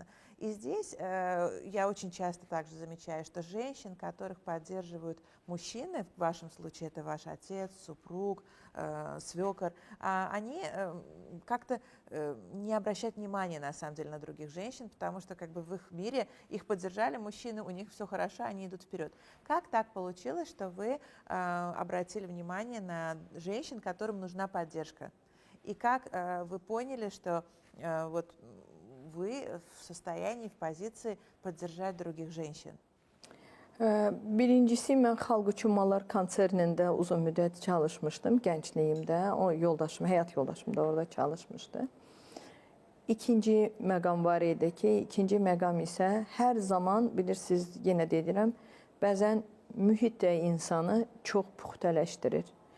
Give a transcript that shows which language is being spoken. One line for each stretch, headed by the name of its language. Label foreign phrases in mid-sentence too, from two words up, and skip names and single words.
Russian: И здесь я очень часто также замечаю, что женщин, которых поддерживают мужчины, в вашем случае это ваш отец, супруг, свекор, они как-то не обращают внимания, на самом деле, на других женщин, потому что как бы в их мире их поддержали мужчины, у них все хорошо, они идут вперед. Как так получилось, что вы обратили внимание на женщин, которым нужна поддержка? И как вы поняли, что вот вы в состоянии, в позиции поддержать других женщин?
Azerbaijani: Birincisi, mən Xalq Uçurmalar konsernində uzun müddət çalışmışdım gəncliyimdə. O yoldaşım, həyat yoldaşım da orada çalışmışdı. İkinci məqam var idi ki, ikinci məqam isə hər zaman, bilirsiniz, yenə deyirəm, bəzən mühit də insanı çox puxtələşdirir.